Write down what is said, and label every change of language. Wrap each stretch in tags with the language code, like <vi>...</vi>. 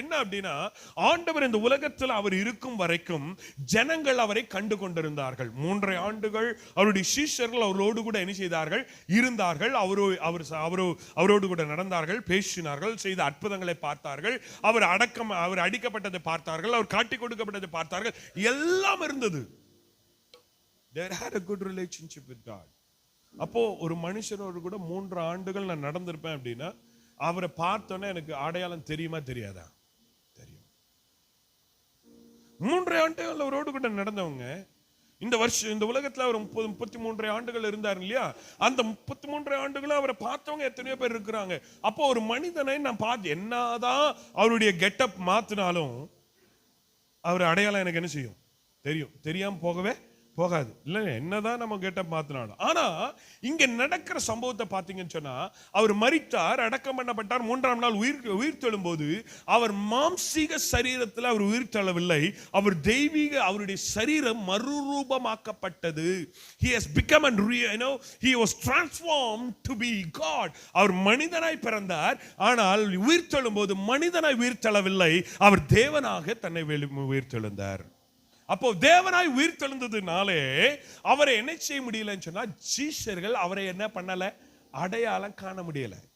<ta>என்ன அப்படின்னா, ஆண்டவர் இந்த உலகத்தில் அவர் இருக்கும் வரைக்கும் ஜனங்கள் அவரை கண்டு கொண்டிருந்தார்கள். 3 ஆண்டுகள் அவருடைய சீஷர்கள் அவரோடு கூட என்ன செய்தார்கள், இருந்தார்கள். அவரோடு கூட நடந்தார்கள், பேசினார்கள், செய்த அற்புதங்களை பார்த்தார்கள். அவர் அடிக்கப்பட்டதை பார்த்தார்கள், அவர் காட்டி கொடுக்கப்பட்டதை பார்த்தார்கள். எல்லாம் இருந்தது.</ta> <en>They had a good relationship with God.</en> <ta>அப்போ ஒரு மனுஷனோடு கூட 3 ஆண்டுகள் நான் நடந்திருப்பேன் அப்படின்னா, அவரை பார்த்தோன்னே எனக்கு அடையாளம் தெரியுமா தெரியாதா? தெரியும். 3 ஆண்டுகள் அவரோடு கூட நடந்தவங்க இந்த உலகத்துல அவர் 33 ஆண்டுகள் இருந்தார் இல்லையா? அந்த 33 ஆண்டுகளும் அவரை பார்த்தவங்க எத்தனையோ பேர் இருக்கிறாங்க. அப்போ ஒரு மனிதனை நான் பார்த்து என்னதான் அவருடைய கெட்டப் மாத்தினாலும் அவர் அடையாளம் எனக்கு என்ன செய்யும், தெரியும். தெரியாம போகவே போகாது. இல்ல என்னதான் நம்ம கெட்டப் மாத்தினாலும். ஆனா இங்க நடக்கிற சம்பவத்தை பார்த்தீங்கன்னு சொன்னா, அவர் மரித்தார், அடக்கம் பண்ணப்பட்டார். 3ஆம் நாள் உயிர் தெழும்போது அவர் மாம்சீக சரீரத்தில் அவர் உயிர் தெழவில்லை. அவர் தெய்வீக, அவருடைய சரீரம் மறுரூபமாக்கப்பட்டது.</ta> <en>He has become he was transformed to be God.</en> <ta>அவர் மனிதனாய் பிறந்தார். ஆனால் உயிர் தெழும்போது மனிதனாய் உயிர் தெழவில்லை, அவர் தேவனாக தன்னை உயிர் தெழுந்தார். அப்போ தேவனாய் உயிர் தெழுந்ததுனாலே அவரை என்ன செய்ய முடியலன்னு சொன்னா, சீஷர்கள் அவரை என்ன பண்ணல, அடையாளம் காண முடியல.</ta>